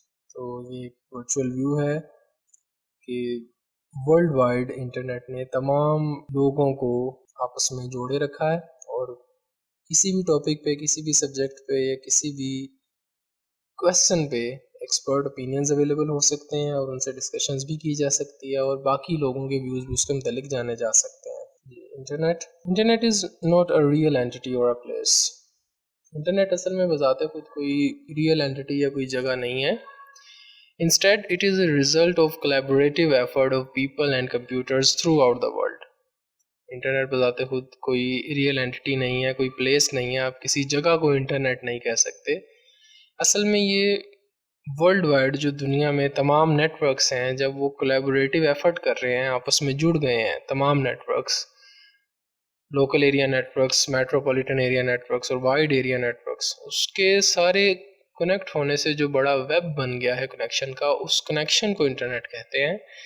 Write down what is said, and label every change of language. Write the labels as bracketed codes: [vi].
[hi] तो ये virtual view है कि वर्ल्ड वाइड इंटरनेट ने तमाम लोगों को आपस में जोड़े रखा है और किसी भी टॉपिक पे, किसी भी सब्जेक्ट पे या किसी भी क्वेश्चन पे एक्सपर्ट ओपिनियंस अवेलेबल हो सकते हैं और उनसे डिस्कशंस भी की जा सकती है और बाकी लोगों के व्यूज़ भी उसके मुतालिक जाने जा सकते हैं. [en] Internet is not a real entity और a place. [hi] इंटरनेट असल में बजाते खुद कोई रियल एंटिटी या कोई जगह नहीं है. [en] Instead, it is a result of collaborative effort of people and computers throughout the world. [hi] Internet बजाते खुद कोई रियल एंटिटी नहीं है, कोई प्लेस नहीं है, आप किसी जगह को इंटरनेट नहीं कह सकते. असल में ये वर्ल्ड वाइड जो दुनिया में तमाम नेटवर्क्स हैं, जब वो कोलैबोरेटिव एफर्ट कर रहे हैं, आपस में जुड़ गए हैं तमाम networks, local area networks, metropolitan area networks और वाइड एरिया नेटवर्क्स, उसके सारे कनेक्ट होने से जो बड़ा वेब बन गया है कनेक्शन का, उस कनेक्शन को इंटरनेट कहते हैं.